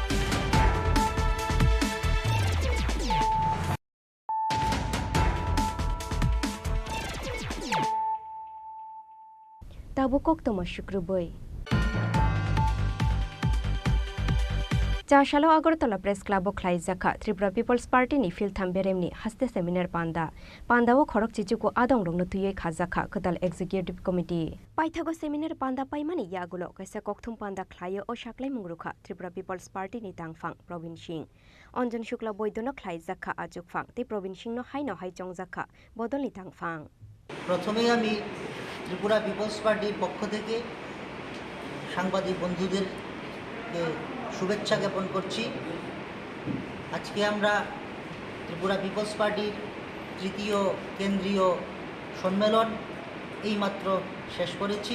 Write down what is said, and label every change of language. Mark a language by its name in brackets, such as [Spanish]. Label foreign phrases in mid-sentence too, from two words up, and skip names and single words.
[Kok Borok] ताबुकक तमा शुक्रबै चाशालो আগরতলা প্রেস ক্লাব খ্লাইজাখা ত্রিপুরা পিপলস পার্টি नि फिल्थाम बेरेमनि हास्ते सेमिनार पान्दाओ खरक चिचुको आदं रंनो तुयै खाजाखा कदाल [English] executive committee [Kok Borok] पाइथागो सेमिनार पान्दा पाइमानि यागुलो कैसा कक्थुम पान्दा ख्लायो ओ शाक्लाय मुंगरुखा त्रिपुरा पिपल्स पार्टी नि तांगफां प्रवीण सिंह अंजन शुक्ला बৈদ্যনো খ্লাইজাখা आजुकफां ते प्रवीण सिंह नो हाइनो हाइ चंगजाखा बदलनि तांगफां [Bangla] प्रथमेই আমি ত্রিপুরা পিপলস পার্টির পক্ষ থেকে সাংবাদিক বন্ধুদেরকে শুভেচ্ছা জ্ঞাপন করছি। আজকে আমরা ত্রিপুরা পিপলস পার্টির তৃতীয় কেন্দ্রীয় সম্মেলন এইমাত্র শেষ করেছি।